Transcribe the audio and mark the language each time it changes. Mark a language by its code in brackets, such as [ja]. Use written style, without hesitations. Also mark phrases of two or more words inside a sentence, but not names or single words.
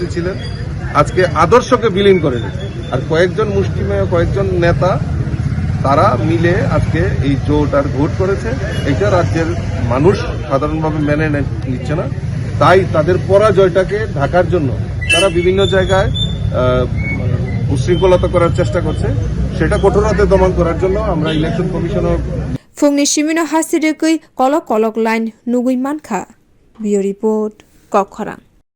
[bn] ছিলেন আজকে আদর্শকে বিলীন করে দিয়েছে আর কয়েকজন মুষ্টিমেয় কয়েকজন নেতা তারা মিলে আজকে এই জোট আর ভোট করেছে এটা রাজ্যের মানুষ সাধারণভাবে মেনে নিচ্ছে না তাই তাদের পরাজয়টাকে ঢাকার জন্য তারা বিভিন্ন জায়গায় উশৃঙ্খলতা করার চেষ্টা করছে সেটা কঠোরভাবে দমন করার জন্য আমরা ইলেকশন কমিশনার [trp] Fungni shimino hasidekui kolok lain nugui mankha. Bio report Kokkhorang.